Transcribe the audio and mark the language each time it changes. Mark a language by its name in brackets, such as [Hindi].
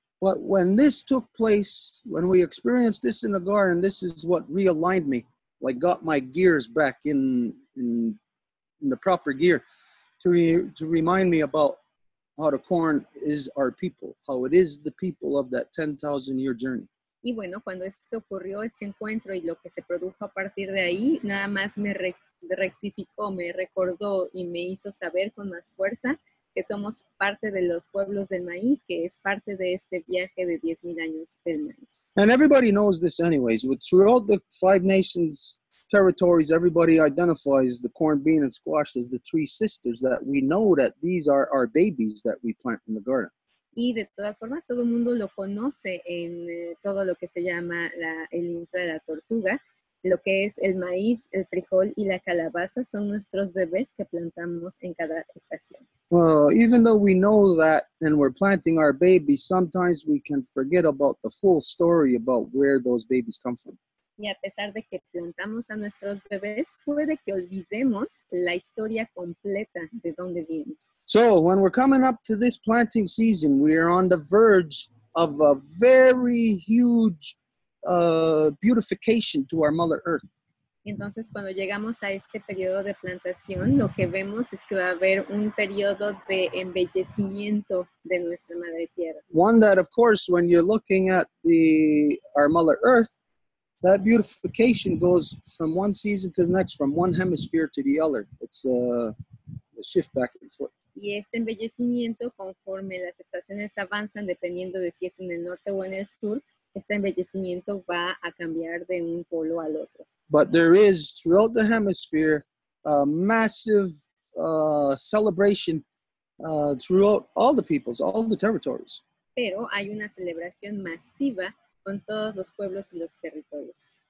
[English] But when this took place, when we experienced this in the garden, this is what realigned me, like got my gears back in the proper gear to remind me about how the corn is our people, how it is the people of that 10,000-year journey. [Spanish] Y bueno, cuando esto ocurrió, este encuentro y lo que se produjo a partir de ahí, nada más me rectificó, me recordó y me hizo saber con más fuerza que somos parte de los pueblos del maíz, que es parte de este viaje de 10,000 años del maíz. [English] And everybody knows this anyways. Throughout the 5 nations territories, everybody identifies the corn, bean, and squash as the 3 sisters that we know that these are our babies that we plant in the garden. [Spanish] Y de todas formas, todo el mundo lo conoce en todo lo que se llama el isla de la tortuga. Lo que es el maíz, el frijol y la calabaza son nuestros bebés que plantamos en cada estación. [English] Even though we know that and we're planting our babies, sometimes we can forget about the full story about where those babies come from. [Spanish] Y a pesar de que plantamos a nuestros bebés, puede que olvidemos la historia completa de dónde vienen. [English] So when we're coming up to this planting season, we are on the verge of a very huge beautification to our Mother Earth. [Spanish] Entonces, cuando llegamos a este periodo de plantación, lo que vemos es que va a haber un periodo de embellecimiento de nuestra Madre Tierra. [English] One that, of course, when you're looking at our Mother Earth, that beautification goes from one season to the next, from one hemisphere to the other. It's a shift back and forth. [Spanish] Y este embellecimiento, conforme las estaciones avanzan, dependiendo de si es en el norte o en el sur, este embellecimiento va a cambiar de un polo al otro. [English] But there is, throughout the hemisphere, a massive celebration throughout all the peoples, all the territories. [Spanish] Pero hay una celebración masiva con todos los pueblos y los territorios.